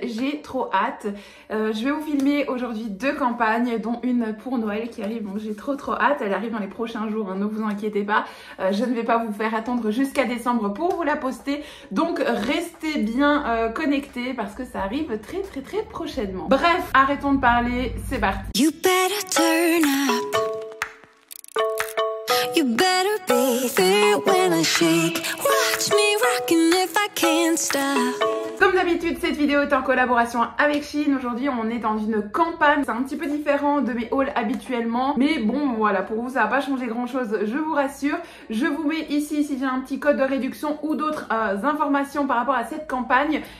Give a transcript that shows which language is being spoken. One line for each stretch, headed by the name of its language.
French: J'ai trop hâte. Je vais vous filmer aujourd'hui 2 campagnes, dont une pour Noël qui arrive. Donc j'ai trop hâte. Elle arrive dans les prochains jours, hein, ne vous inquiétez pas. Je ne vais pas vous faire attendre jusqu'à décembre pour vous la poster. Donc restez bien connectés parce que ça arrive très prochainement. Bref, arrêtons de parler, c'est parti.
English: You better turn up. You better be there when I shake. Watch me rockin' if I can't stop.
French: Comme d'habitude, cette vidéo est en collaboration avec Shein. Aujourd'hui, on est dans une campagne. C'est un petit peu différent de mes hauls habituellement. Mais bon, voilà, pour vous, ça va pas changer grand chose, je vous rassure. Je vous mets ici, si j'ai un petit code de réduction ou d'autres informations par rapport à cette campagne.